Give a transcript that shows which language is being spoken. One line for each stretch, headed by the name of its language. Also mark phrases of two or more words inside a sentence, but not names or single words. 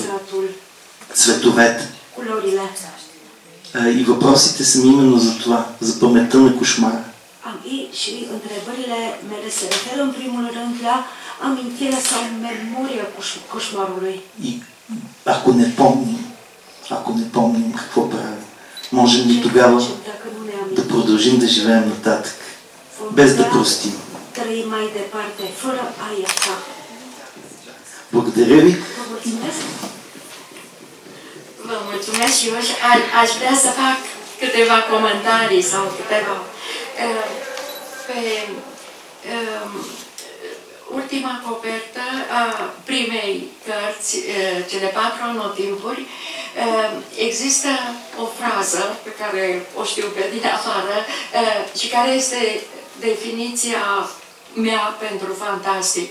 Bulgarian: Цветовете. И въпросите са ми именно за това, за паметта на кошмара.
Romanian: Și întrebările mele se referă în primul rând la amintirea sau memoria coșmarului.
Bulgarian: И ако не помним какво правим, можем ли тогава да продължим да живеем нататък, без да простим?
Romanian: Trăim mai departe, fără a ierta.
Bulgarian: Благодаря ви.
Romanian: Vă mulțumesc și eu aș vrea să fac câteva comentarii sau câteva pe ultima copertă a primei cărți, cele 4 anotimpuri, există o frază pe care o știu pe din afară și care este definiția mea pentru fantastic.